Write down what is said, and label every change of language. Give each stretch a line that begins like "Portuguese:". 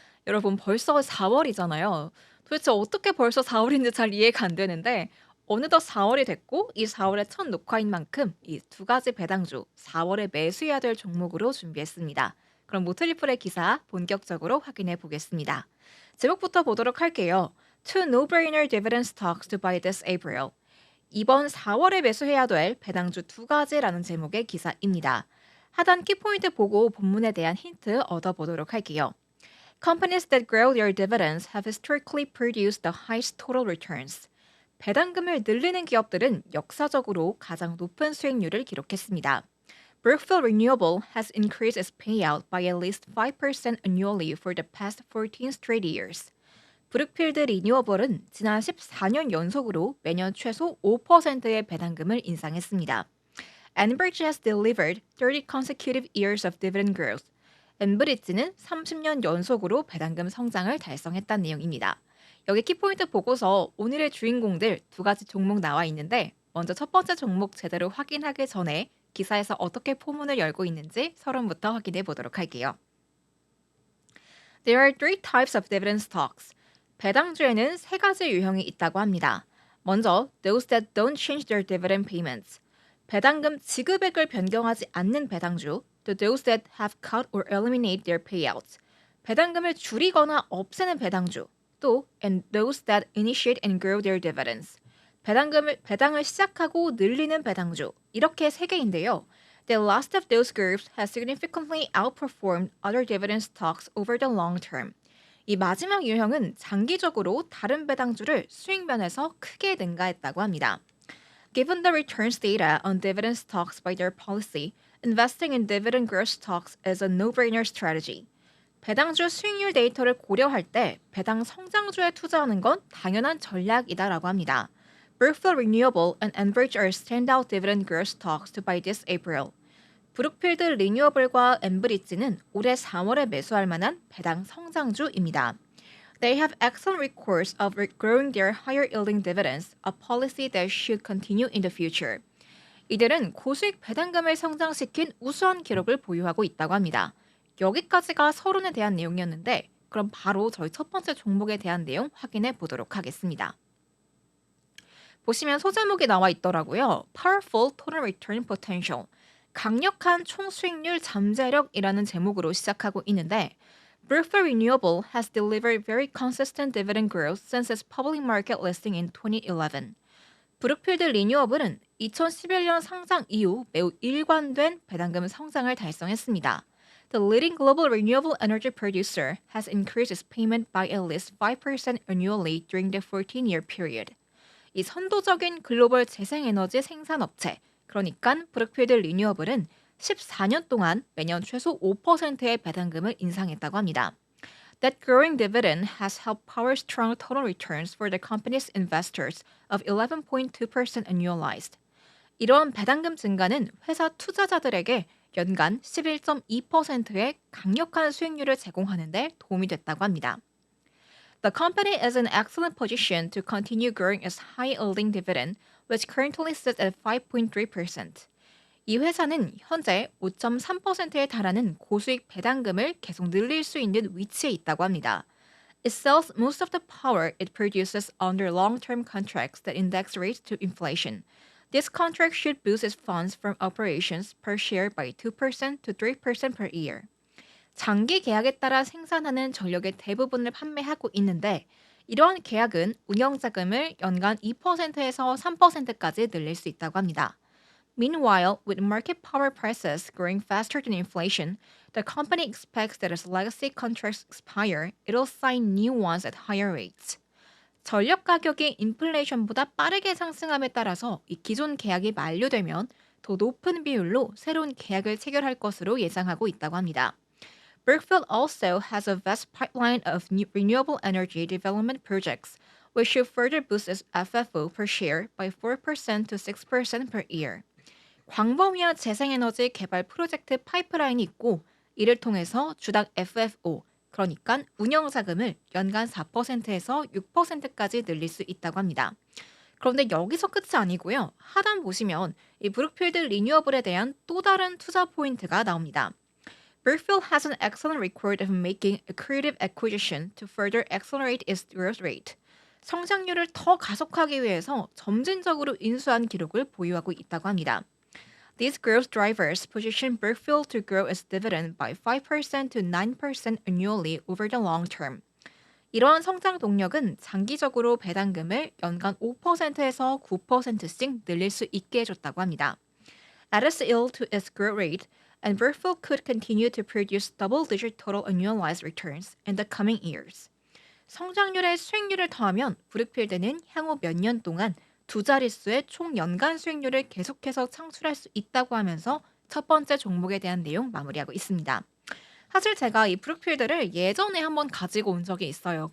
Korean: 여러분 벌써 4월이잖아요. 도대체 어떻게 벌써 4월인지 잘 이해가 안 되는데 어느덧 4월이 됐고 이 4월의 첫 녹화인 만큼 이 두 가지 배당주 4월에 매수해야 될 종목으로 준비했습니다. 그럼 모틀리플의 기사 본격적으로 확인해 보겠습니다. 제목부터 보도록 할게요.
English: Two no-brainer dividend stocks to buy this April.
Korean: 이번 4월에 매수해야 될 배당주 두 가지라는 제목의 기사입니다. 하단 키포인트 보고 본문에 대한 힌트 얻어보도록 할게요.
English: Companies that grow their dividends have historically produced the highest total returns.
Korean: 배당금을 늘리는 기업들은 역사적으로 가장 높은 수익률을 기록했습니다.
English: Brookfield Renewable has increased its payout by at least 5% annually for the past 14 straight years.
Korean: 브룩필드 리뉴어블은 지난 14년 연속으로 매년 최소 5%의 배당금을 인상했습니다.
English: Enbridge has delivered 30 consecutive years of dividend growth.
Korean: 엔브리지는 30년 연속으로 배당금 성장을 달성했다는 내용입니다. 여기 키포인트 보고서 오늘의 주인공들 두 가지 종목 나와 있는데 먼저 첫 번째 종목 제대로 확인하기 전에 기사에서 어떻게 포문을 열고 있는지 서론부터 확인해 보도록 할게요.
English: There are three types of dividend stocks.
Korean: 배당주에는 세 가지 유형이 있다고 합니다. 먼저,
English: those that don't change their dividend payments.
Korean: 배당금 지급액을 변경하지 않는 배당주,
English: to those that have cut or eliminate their payouts.
Korean: 배당금을 줄이거나 없애는 배당주, 또
English: and those that initiate and grow their dividends.
Korean: 배당을 시작하고 늘리는 배당주. 이렇게 세 개인데요.
English: The last of those groups has significantly outperformed other dividend stocks over the long term.
Korean: 이 마지막 유형은 장기적으로 다른 배당주를 수익 면에서 크게 능가했다고 합니다.
English: Given the returns data on dividend stocks by their policy, investing in dividend growth stocks is a no-brainer strategy.
Korean: 배당주 수익률 데이터를 고려할 때 배당 성장주에 투자하는 건 당연한 전략이다라고 합니다.
English: Brookfield Renewable and Enbridge are standout dividend growth stocks to buy this April.
Korean: 브룩필드 리뉴어블과 엠브리지는 올해 4월에 매수할 만한 배당 성장주입니다.
English: They have excellent records of growing their higher yielding dividends, a policy that should continue in the future.
Korean: 이들은 고수익 배당금을 성장시킨 우수한 기록을 보유하고 있다고 합니다. 여기까지가 서론에 대한 내용이었는데 그럼 바로 저희 첫 번째 종목에 대한 내용 확인해 보도록 하겠습니다. 보시면 소제목이 나와 있더라고요.
English: Powerful Total Return Potential.
Korean: 강력한 총수익률 잠재력이라는 제목으로 시작하고 있는데
English: Brookfield Renewable has delivered very consistent dividend growth since its public market listing in 2011.
Korean: 브룩필드 리뉴어블은 2011년 상장 이후 매우 일관된 배당금 성장을 달성했습니다.
English: The leading global renewable energy producer has increased its payment by at least 5% annually during the 14-year period.
Korean: 이 선도적인 글로벌 재생에너지 생산업체, 그러니까 브룩필드 리뉴어블은 14년 동안 매년 최소 5%의 배당금을 인상했다고 합니다.
English: That growing dividend has helped power strong total returns for the company's investors of 11.2% annualized.
Korean: 이러한 배당금 증가는 회사 투자자들에게 연간 11.2%의 강력한 수익률을 제공하는 데 도움이 됐다고 합니다.
English: The company is in excellent position to continue growing its high-yielding dividend, which currently sits at 5.3%.
Korean: 이 회사는 현재 5.3%에 달하는 고수익 배당금을 계속 늘릴 수 있는 위치에 있다고 합니다.
English: It sells most of the power it produces under long-term contracts that index rates to inflation. This contract should boost its funds from operations per share by 2% to 3% per year.
Korean: 장기 계약에 따라 생산하는 전력의 대부분을 판매하고 있는데 이러한 계약은 운영 자금을 연간 2%에서 3%까지 늘릴 수 있다고 합니다.
English: Meanwhile, with market power prices growing faster than inflation, the company expects that as legacy contracts expire, it'll sign new ones at higher rates.
Korean: 전력 가격이 인플레이션보다 빠르게 상승함에 따라서 이 기존 계약이 만료되면 더 높은 비율로 새로운 계약을 체결할 것으로 예상하고 있다고 합니다.
English: Brookfield also has a vast pipeline of renewable energy development projects, which should further boost its FFO per share by 4% to 6% per year.
Korean: 광범위한 재생에너지 개발 프로젝트 파이프라인이 있고 이를 통해서 주당 FFO, 그러니까 운영 자금을 연간 4%에서 6%까지 늘릴 수 있다고 합니다. 그런데 여기서 끝이 아니고요. 하단 보시면 이 브룩필드 리뉴어블에 대한 또 다른 투자 포인트가 나옵니다.
English: Brookfield has an excellent record of making accretive acquisition to further accelerate its growth rate.
Korean: 성장률을 더 가속하기 위해서 점진적으로 인수한 기록을 보유하고 있다고 합니다.
English: These growth drivers position Brookfield to grow its dividend by 5% to 9% annually over the long term.
Korean: 이러한 성장 동력은 장기적으로 배당금을 연간 5%에서 9%씩 늘릴 수 있게 해줬다고 합니다.
English: Adds ill to its growth rate, and Brookfield could continue to produce double-digit total annualized returns in the coming years.
Korean: 성장률에 수익률을 더하면 브룩필드는 향후 몇 년 동안 두 자릿수의 총 연간 수익률을 계속해서 창출할 수 있다고 하면서 첫 번째 종목에 대한 내용 마무리하고 있습니다. 사실 제가 이 브룩필드를 예전에 한번 가지고 온 적이 있어요.